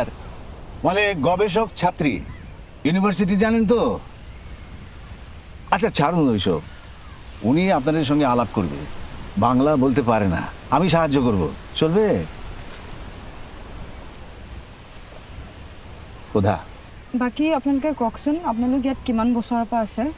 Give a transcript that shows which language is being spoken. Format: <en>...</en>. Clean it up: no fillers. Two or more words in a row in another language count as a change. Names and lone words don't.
<bn>মানে গবেষক ছাত্রী। ইউনিভার্সিটি জানেন তো? আচ্ছা ছাড়ুন ওইসব। উনি আপনাদের সঙ্গে আলাপ করবে। বাংলা বলতে পারে না, আমি সাহায্য করব, চলবে? কোথা?</bn> <as>বাকী আপোনালোকে কওকচোন, আপোনালোক ইয়াত কিমান বছৰৰ পৰা আছে?</as>